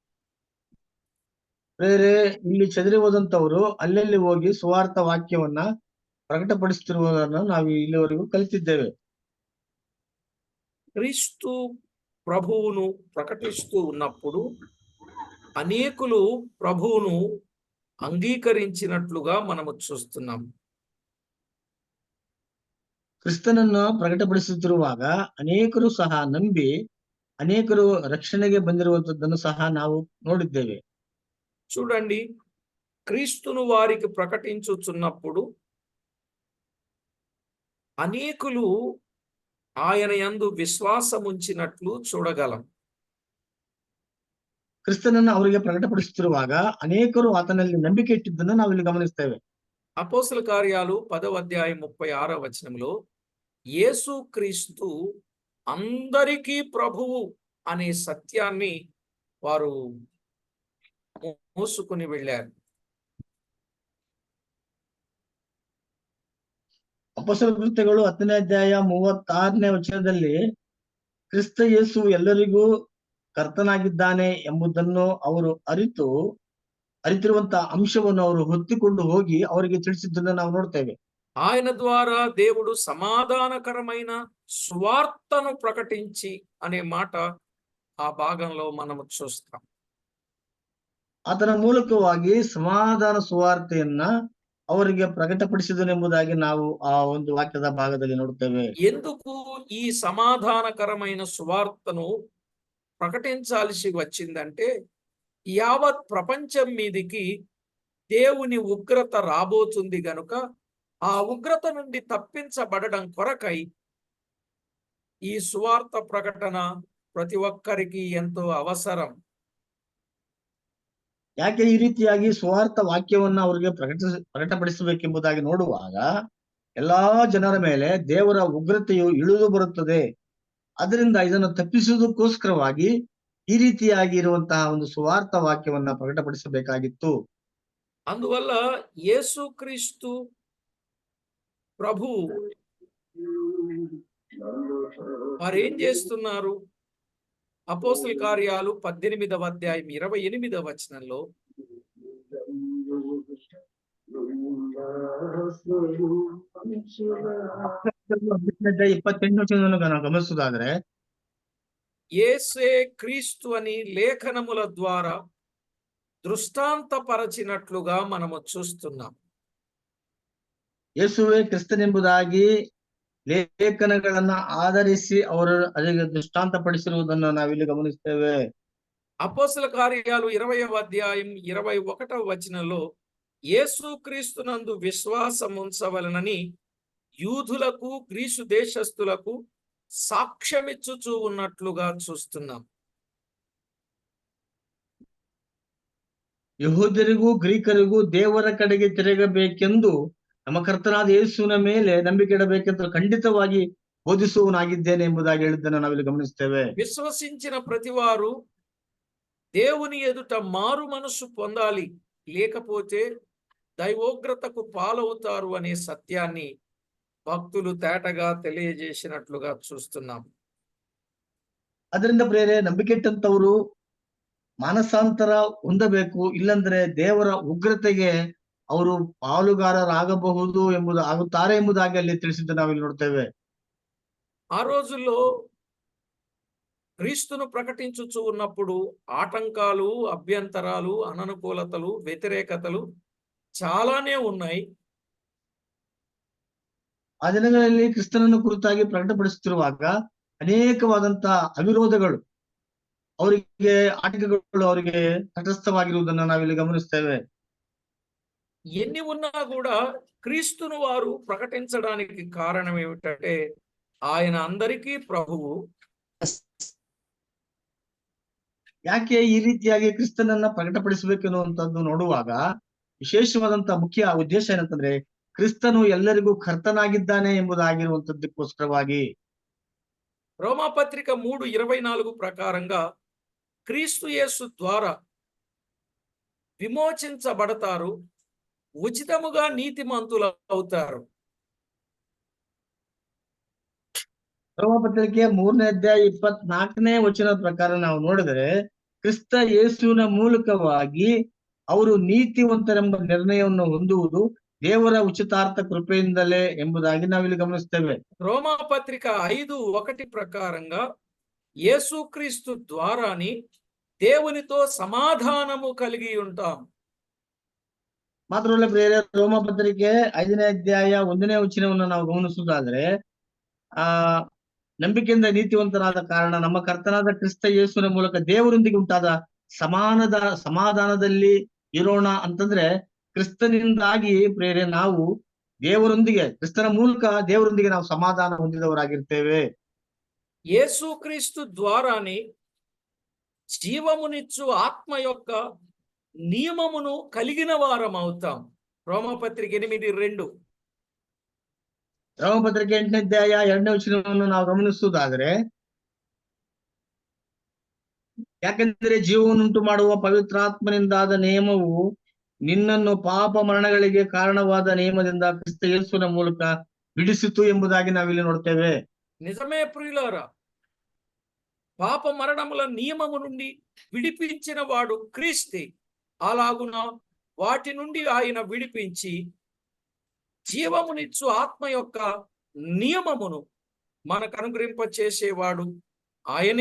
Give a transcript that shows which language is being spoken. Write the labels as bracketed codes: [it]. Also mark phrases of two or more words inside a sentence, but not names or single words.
[kn] ಬೇರೆ ಇಲ್ಲಿ ಚದರಿ ಹೋದಂತವರು ಅಲ್ಲೆಲ್ಲಿ ಹೋಗಿ ಸುವಾರ್ಥ ವಾಕ್ಯವನ್ನ ಪ್ರಕಟಪಡಿಸುತ್ತಿರುವುದನ್ನು ನಾವು ಇಲ್ಲಿವರೆಗೂ ಕಲಿತಿದ್ದೇವೆ. [te] క్రీస్తు ప్రభువును ప్రకటిస్తూ ఉన్నప్పుడు అనేకులు ప్రభువును అంగీకరించినట్లుగా మనము చూస్తున్నాం. [kn] ಕ್ರಿಸ್ತನನ್ನು ಪ್ರಕಟಪಡಿಸುತ್ತಿರುವಾಗ ಅನೇಕರು ಸಹ ನಂಬಿ ಅನೇಕರು ರಕ್ಷಣೆಗೆ ಬಂದಿರುವಂತದ್ದನ್ನು ಸಹ ನಾವು ನೋಡಿದ್ದೇವೆ. [te] చూడండి, క్రీస్తును వారికి ప్రకటించుచున్నప్పుడు అనేకులు ఆయన యందు విశ్వాసముంచినట్లు చూడగలం. [kn] ಕ್ರಿಸ್ತನನ್ನು ಅವರಿಗೆ ಪ್ರಕಟಪಡಿಸುತ್ತಿರುವಾಗ ಅನೇಕರು ಆತನಲ್ಲಿ ನಂಬಿಕೆ ಇಟ್ಟಿದ್ದನ್ನು ನಾವಿಲ್ಲಿ ಗಮನಿಸ್ತೇವೆ. [te] అపోస్తల కార్యాలు 10వ అధ్యాయం 36వ వచనంలో యేసుక్రీస్తు అందరికీ ప్రభువు అనే సత్యాన్ని వారు మోసుకుని వెళ్ళారు. [kn] ಅಪೊಸ್ತಲರ ಕೃತ್ಯಗಳು 10ನೇ ಅಧ್ಯಾಯ 36ನೇ ವಚನದಲ್ಲಿ ಕ್ರಿಸ್ತ ಯೇಸು ಎಲ್ಲರಿಗೂ ಕರ್ತನಾಗಿದ್ದಾನೆ ಎಂಬುದನ್ನು ಅವರು ಅರಿತಿರುವಂತಹ ಅಂಶವನ್ನು ಅವರು ಹೊತ್ತಿಕೊಂಡು ಹೋಗಿ ಅವರಿಗೆ ತಿಳಿಸಿದ್ದನ್ನು ನಾವು ನೋಡ್ತೇವೆ. [te] ఆయన ద్వారా దేవుడు సమాధానకరమైన సువార్తను ప్రకటించి అనే మాట ఆ భాగంలో మనము చూస్తాం. [kn] ಆತನ ಮೂಲಕವಾಗಿ ಸಮಾಧಾನ ಸುವಾರ್ತೆಯನ್ನ ಅವರಿಗೆ ಪ್ರಕಟಪಡಿಸಿದನೆಂಬುದಾಗಿ ನಾವು ಆ ಒಂದು ವಾಕ್ಯದ ಭಾಗದಲ್ಲಿ ನೋಡುತ್ತೇವೆ. [te] ఎందుకు ఈ సమాధానకరమైన సువార్తను ప్రకటించాల్సి వచ్చిందంటే, యావత్ ప్రపంచం మీదికి దేవుని ఉగ్రత రాబోతుంది గనుక ఆ ఉగ్రత నుండి తప్పించబడడం కొరకై ఈ సువార్త ప్రకటన ప్రతి ఒక్కరికి ఎంతో అవసరం. [kn] ಯಾಕೆ ಈ ರೀತಿಯಾಗಿ ಸುವಾರ್ಥ ವಾಕ್ಯವನ್ನ ಅವರಿಗೆ ಪ್ರಕಟಪಡಿಸಬೇಕೆಂಬುದಾಗಿ ನೋಡುವಾಗ ಎಲ್ಲಾ ಜನರ ಮೇಲೆ ದೇವರ ಉಗ್ರತೆಯು ಇಳಿದು ಬರುತ್ತದೆ. ಅದರಿಂದ ಇದನ್ನು ತಪ್ಪಿಸುವುದಕ್ಕೋಸ್ಕರವಾಗಿ ಈ ರೀತಿಯಾಗಿ ಇರುವಂತಹ ಒಂದು ಸುವಾರ್ಥ ವಾಕ್ಯವನ್ನ ಪ್ರಕಟಪಡಿಸಬೇಕಾಗಿತ್ತು. [te] అందువల్ల యేసుక్రీస్తు ప్రభు వారేం చేస్తున్నారు? అపోస్తల కార్యాలు 18వ అధ్యాయం 28వ వచనంలో [kn] ಅಧ್ಯಾಯ 28ನೇ ವಚನವನ್ನು ನಾವು ಗಮನಿಸುವುದಾದ್ರೆ, [te] యేసే క్రీస్తు అని లేఖనముల ద్వారా దృష్టాంతపరచినట్లుగా మనము చూస్తున్నాం. [kn] ಯೇಸುವೇ ಕ್ರಿಸ್ತನೆಂಬುದಾಗಿ ಲೇಖನಗಳನ್ನ ಆಧರಿಸಿ ಅವರು ಅದಕ್ಕೆ ದೃಷ್ಟಾಂತ ಪಡಿಸಿರುವುದನ್ನು ನಾವಿಲ್ಲಿ ಗಮನಿಸ್ತೇವೆ. [te] అపోస్తల కార్యాలు 20వ అధ్యాయం 21వ వచనంలో యేసుక్రీస్తునందు విశ్వాసం ఉంచవలనని యూదులకు గ్రీసు దేశస్థులకు సాక్ష్యమిచ్చుచూ ఉన్నట్లుగా చూస్తున్నాం. [kn] ಯಹೂದ್ಯರಿಗೂ ಗ್ರೀಕರಿಗೂ ದೇವರ ಕಡೆಗೆ ತಿರುಗಬೇಕೆಂದು ನಮ್ಮ ಕರ್ತನಾದ ಯೇಸುವಿನ ಮೇಲೆ ನಂಬಿಕೆ ಇಡಬೇಕೆಂದು ಖಂಡಿತವಾಗಿ ಬೋಧಿಸುವನಾಗಿದ್ದೇನೆ ಎಂಬುದಾಗಿ ಹೇಳಿದ್ದನ್ನು ನಾವಿಲ್ಲಿ ಗಮನಿಸ್ತೇವೆ. [te] విశ్వసించిన ప్రతివారు దేవుని ఎదుట మారు మనసు పొందాలి, లేకపోతే దైవోగ్రతకు పాలవుతారు అనే సత్యాన్ని భక్తులు తేటగా తెలియజేసినట్లుగా చూస్తున్నాం. [kn] ಅದರಿಂದ ಪ್ರಿಯರೇ, ನಂಬಿಕೆ ಇಟ್ಟಂತವರು ಮಾನಸಾಂತರ ಹೊಂದಬೇಕು, ಇಲ್ಲಂದ್ರೆ ದೇವರ ಉಗ್ರತೆಗೆ ಅವರು ಪಾಲುಗಾರರಾಗಬಹುದು ಆಗುತ್ತಾರೆ ಎಂಬುದಾಗಿ ಅಲ್ಲಿ ತಿಳಿಸಿದ್ದು ನಾವಿಲ್ಲಿ ನೋಡ್ತೇವೆ. [te] ఆ రోజుల్లో క్రీస్తును ప్రకటించుచూ ఉన్నప్పుడు ఆటంకాలు, అభ్యంతరాలు, అననుకూలతలు, వ్యతిరేకతలు చాలానే ఉన్నాయి. [kn] ಆ ದಿನಗಳಲ್ಲಿ ಕ್ರಿಸ್ತನನ್ನು ಕುರಿತಾಗಿ ಪ್ರಕಟಪಡಿಸುತ್ತಿರುವಾಗ ಅನೇಕವಾದಂತಹ ಅವಿರೋಧಗಳು, ಅವರಿಗೆ ಆಟಂಕಗಳು ಅವರಿಗೆ ತಟಸ್ಥವಾಗಿರುವುದನ್ನು ನಾವಿಲ್ಲಿ ಗಮನಿಸ್ತೇವೆ. [te] ఎన్ని ఉన్నా కూడా క్రీస్తును వారు ప్రకటించడానికి కారణం ఏమిటంటే ఆయన అందరికీ ప్రభువు. [kn] ಯಾಕೆ ಈ ರೀತಿಯಾಗಿ ಕ್ರಿಸ್ತನನ್ನ ಪ್ರಕಟಪಡಿಸಬೇಕೆನ್ನುವಂಥದ್ದು ನೋಡುವಾಗ ವಿಶೇಷವಾದಂತಹ ಮುಖ್ಯ ಉದ್ದೇಶ ಏನಂತಂದ್ರೆ, ಕ್ರಿಸ್ತನು ಎಲ್ಲರಿಗೂ ಕರ್ತನಾಗಿದ್ದಾನೆ ಎಂಬುದಾಗಿರುವಂತದ್ದಕ್ಕೋಸ್ಕರವಾಗಿ. [te] రోమాపత్రిక 3:24 ప్రకారంగా క్రీస్తు యేసు ద్వారా విమోచించబడతారు, ఉచితముగా నీతిమంతులు అవుతారు. [kn] ರೋಮಪತ್ರಿಕೆ 3ನೇ ಅಧ್ಯಾಯ 24ನೇ ವಚನದ ಪ್ರಕಾರ ನಾವು ನೋಡಿದರೆ, ಕ್ರಿಸ್ತ ಯೇಸುವಿನ ಮೂಲಕವಾಗಿ ಅವರು ನೀತಿವಂತರೆಂಬ ನಿರ್ಣಯವನ್ನು ಹೊಂದುವುದು ದೇವರ ಉಚಿತಾರ್ಥ ಕೃಪೆಯಿಂದಲೇ ಎಂಬುದಾಗಿ ನಾವಿಲ್ಲಿ ಗಮನಿಸ್ತೇವೆ. [te] రోమాపత్రిక 5:1 ప్రకారంగా యేసుక్రీస్తు ద్వారాని దేవునితో సమాధానము కలిగి ఉంటాం. [kn] ಮಾತ್ರವಲ್ಲ ಪ್ರಿಯರೇ, ರೋಮಪತ್ರಿಕೆ 5ನೇ ಅಧ್ಯಾಯ 1ನೇ ವಚನವನ್ನು ನಾವು ಗಮನಿಸುವುದಾದ್ರೆ, ನಂಬಿಕೆಯಿಂದ ನೀತಿವಂತರಾದ ಕಾರಣ ನಮ್ಮ ಕರ್ತನಾದ ಕ್ರಿಸ್ತ ಯೇಸುವಿನ ಮೂಲಕ ದೇವರೊಂದಿಗೆ ಉಂಟಾದ ಸಮಾಧಾನದಲ್ಲಿ ಇರೋಣ ಅಂತಂದ್ರೆ, ಕ್ರಿಸ್ತನಿಂದಾಗಿ ಪ್ರೇರೆ ನಾವು ದೇವರೊಂದಿಗೆ, ಕ್ರಿಸ್ತನ ಮೂಲಕ ದೇವರೊಂದಿಗೆ ನಾವು ಸಮಾಧಾನ ಹೊಂದಿದವರಾಗಿರ್ತೇವೆ. [te] యేసుక్రీస్తు ద్వారాని జీవమునిచ్చు ఆత్మ యొక్క నియమమును కలిగిన వారం అవుతాం. రోమపత్రిక 8:2. [kn] ರೋಮಪತ್ರಿಕೆ 8ನೇ ಅಧ್ಯಾಯ 2ನೇ ವಚನವನ್ನು ನಾವು ಗಮನಿಸುವುದಾದರೆ, ಯಾಕೆಂದರೆ ಜೀವವನ್ನುಂಟು ಮಾಡುವ ಪವಿತ್ರಾತ್ಮನಿಂದಾದ ನಿಯಮವು ನಿನ್ನನ್ನು ಪಾಪ ಮರಣಗಳಿಗೆ ಕಾರಣವಾದ ನಿಯಮದಿಂದ ಕ್ರಿಸ್ತ ಯೇಸುವಿನ ಮೂಲಕ ಬಿಡಿಸಿತು ಎಂಬುದಾಗಿ ನಾವಿಲ್ಲಿ ನೋಡ್ತೇವೆ. [te] నిజమే ప్రియులారా, పాప మరణముల నియమము నుండి విడిపించిన వాడు క్రీస్తే. అలాగున వాటి నుండి ఆయన విడిపించి జీవమునిచ్చు ఆత్మ యొక్క నియమమును మనకు అనుగ్రహింప చేసేవాడు ఆయనే.